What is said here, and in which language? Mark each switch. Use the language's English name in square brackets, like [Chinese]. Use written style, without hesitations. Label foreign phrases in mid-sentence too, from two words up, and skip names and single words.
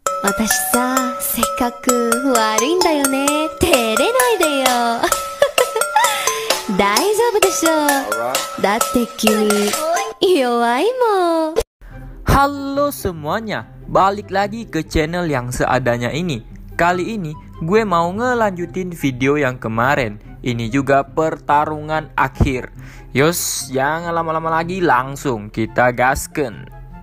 [Japanese] 私さ、せっかく悪いんだよね。照れないでよ。大丈夫でしょ。だって君弱いもん。 [Indonesian] Halo semuanya, balik lagi ke channel yang seadanya ini. Kali ini gue mau ngelanjutin video yang kemarin. Ini juga pertarungan akhir. Yos, jangan lama-lama lagi, langsung kita gasken.